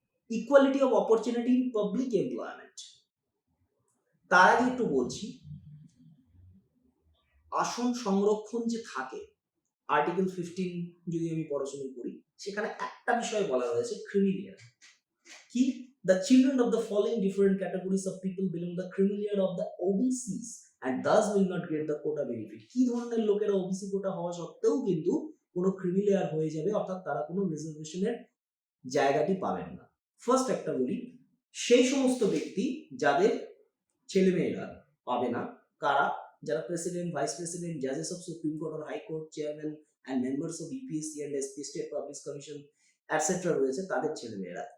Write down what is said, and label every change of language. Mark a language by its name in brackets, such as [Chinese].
[Bangla] Equality of opportunity in public employment. তার আগে একটু বলছি, আসন সংরক্ষণ যে থাকে আর্টিকেল 15 যদি আমি পড়াশোনা করি, সেখানে একটা বিষয় বলা রয়েছে ক্রিমিলিয়ার। [English] কি, the children of the following different categories of people belong the criminal of the OBCs and thus will not get the quota benefit. [Bangla] কি ধরনের লোকেরা ওবিসি কোটা হওয়া সত্ত্বেও কিন্তু কোনো ক্রিমিলিয়ার হয়ে যাবে, অর্থাৎ তারা কোনো রিজার্ভেশনের জায়গাটি পাবেন না। ফার্স্ট একটা বলি, সেই সমস্ত ব্যক্তি যাদের ছেলেমেয়েরা পাবে না। কারা? যারা president, vice president, জাজেস of supreme court or high court, chairman and members of UPSC and SP, state public commission etcetera রয়েছে, তাদের ছেলেমেয়েরা।